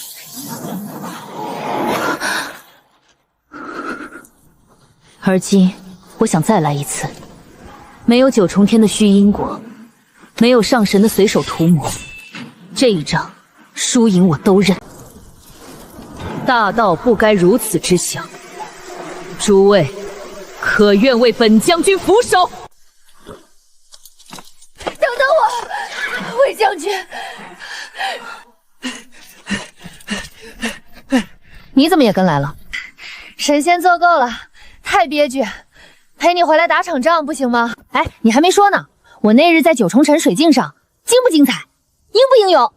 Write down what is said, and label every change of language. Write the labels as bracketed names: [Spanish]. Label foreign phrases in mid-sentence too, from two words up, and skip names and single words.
[Chinese] 而今，我想再來一次，沒有9重天的虛因果，沒有上神的隨手塗抹，這一仗輸贏我都認。大道不該如此之想，諸位可願為本將軍俯首？等等我，魏將軍。你怎麼也跟來了？神仙做夠了，太憋屈，陪你回來打場仗不行嗎？哎，你還沒說呢，我那日在9重城水鏡上，精不精彩？英不英勇？